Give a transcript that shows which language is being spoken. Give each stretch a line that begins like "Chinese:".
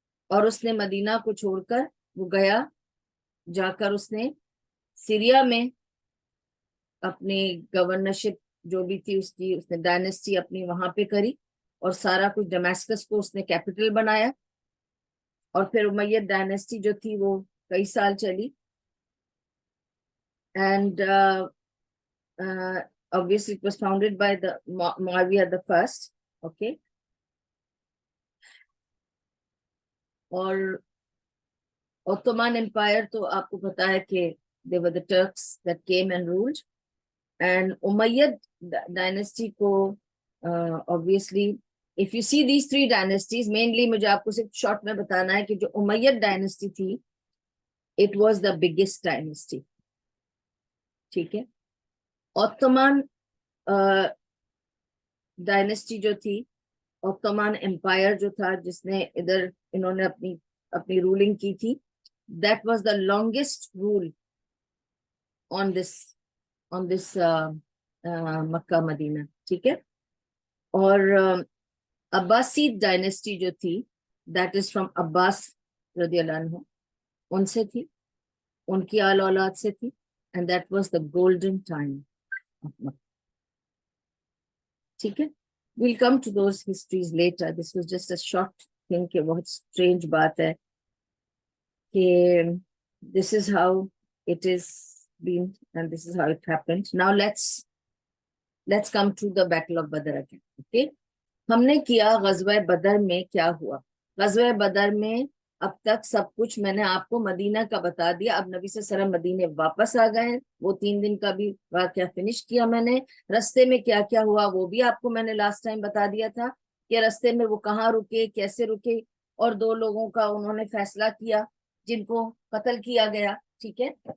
Urdu: اور اس نے مدینہ کو چھوڑ کر وہ گیا, جا کر اس نے سیریا میں اپنی گورنرشپ جو بھی تھی اس نے ڈائنیسٹی اپنی وہاں پہ کری, اور سارا کچھ ڈمیسکس کو اس نے کیپٹل بنایا. اور پھر امیyyد ڈائنیسٹی جو تھی وہ کئی سال چلی, and
English: obviously it was founded by the Muawiyah the first. Okay. اور Ottoman Empire
Urdu: تو آپ کو پتا ہے کہ
English: they were the Turks that came and ruled, and Umayyad dynasty کو obviously if you see these three dynasties, mainly
Urdu: مجھے آپ کو صرف شارٹ میں بتانا ہے کہ جو
English: Umayyad dynasty تھی it was the biggest dynasty.
Urdu: ٹھیک ہے. Ottoman ڈائنیسٹی جو تھی, Ottoman Empire جو تھا جس نے ادھر انہوں نے اپنی رولنگ کی تھی,
English: that was the longest rule on this
Urdu: مکہ مدینہ. ٹھیک ہے. اور عباسید ڈائنیسٹی جو تھی
English: that is from
Urdu: عباس رضی اللہ عنہ, ان سے تھی, ان کی آل اولاد سے تھی,
English: and that was the golden time of Makkah.
Urdu: ٹھیک ہے.
English: We'll come to those histories later. This was just a short thing کہ بہت strange
Urdu: بات ہے کہ
English: this is how it is been and this is how it happened. Now let's come to the Battle of Badr again. Okay.
Urdu: ہم نے کیا غزوہ بدر میں کیا ہوا. غزوہ بدر میں اب تک سب کچھ میں نے آپ کو مدینہ کا بتا دیا. اب نبی صلی اللہ علیہ وسلم مدینے واپس آ گئے ہیں, وہ 3 دن کا بھی واقعہ فنش کیا میں نے. رستے میں کیا کیا ہوا وہ بھی آپ کو میں نے لاسٹ ٹائم بتا دیا تھا کہ رستے میں وہ کہاں رکے, کیسے رکے, اور 2 لوگوں کا انہوں نے فیصلہ کیا جن کو قتل کیا گیا. ٹھیک ہے.